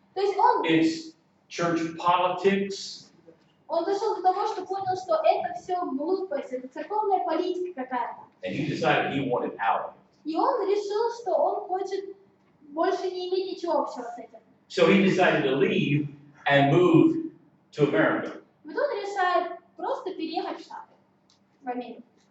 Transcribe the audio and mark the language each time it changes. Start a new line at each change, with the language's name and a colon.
Russian: То есть он
English: It's church politics.
Russian: дошел до того, что понял, что это все глупость, это церковная политика какая-то.
English: And he decided he wanted out.
Russian: И он решил, что он хочет больше не иметь ничего общего с этим.
English: So he decided to leave and move to America.
Russian: Вот он решает просто переехать в Штаты, в Америку.